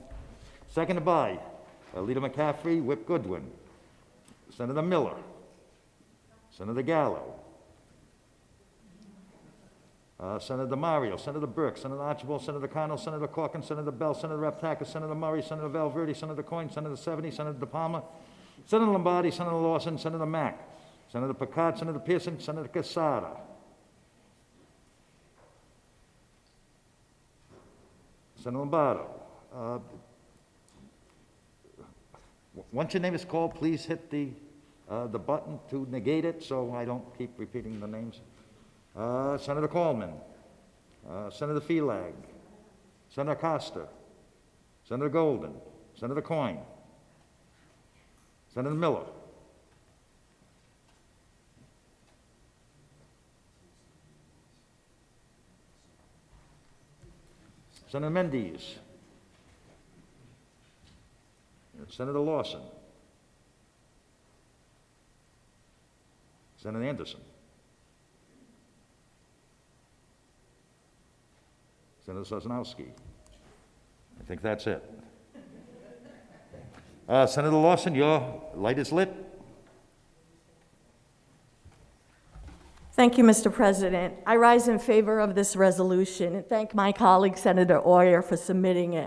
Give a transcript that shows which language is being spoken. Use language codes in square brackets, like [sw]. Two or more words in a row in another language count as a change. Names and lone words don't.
[en] Seconded by Leader McCaffrey, Whip Goodwin, Senator Miller, Senator Gallo, Senator Mario, Senator Burke, Senator Archibald, Senator Cano, Senator Corcoran, Senator Bell, Senator Raptaka, Senator Murray, Senator Valverde, Senator Coyne, Senator Seveny, Senator De Palma, Senator Lombardi, Senator Lawson, Senator Mack, Senator Picard, Senator Pearson, Senator Casada. Senator Lombardo. Once your name is called, please hit the button to negate it so I don't keep repeating the names. Senator Coleman, Senator Felag, Senator Costa, Senator Golden, Senator Coyne, Senator Miller, Senator Mendes, Senator Lawson, Senator Anderson, Senator Sosnowski. I think that's it. Senator Lawson, your light is lit. Thank you, Mr. President. I rise in favor of this resolution and thank my colleague, Senator Oyer, for submitting it.